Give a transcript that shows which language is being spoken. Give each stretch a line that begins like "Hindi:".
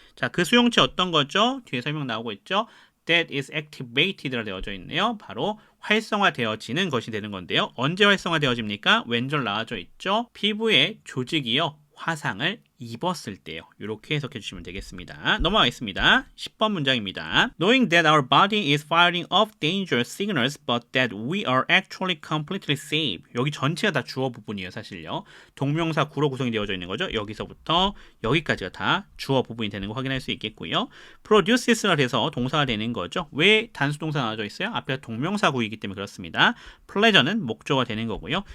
Korean: 자, 그 수용체 어떤 거죠? 뒤에 설명 나오고 있죠.
English: That is activated
Korean: 라 되어져 있네요. 바로 활성화되어지는 것이 되는 건데요. 언제 활성화되어집니까? 왼절 나와져 있죠. 피부의 조직이요, 화상을 입었을 때요. 이렇게 해석해 주시면 되겠습니다. 넘어가겠습니다. 10번 문장입니다.
English: Knowing that our body is firing off dangerous signals but that we are actually completely safe.
Korean: 여기 전체가 다 주어 부분이에요. 사실요. 동명사 구로 구성이 되어져 있는 거죠. 여기서부터 여기까지가 다 주어 부분이 되는 거 확인할 수 있겠고요. produces가 돼서 동사가 되는 거죠. 왜 단수 동사 나와져 있어요? 앞에 동명사 구이기 때문에 그렇습니다. pleasure는 목적어가 되는 거고요.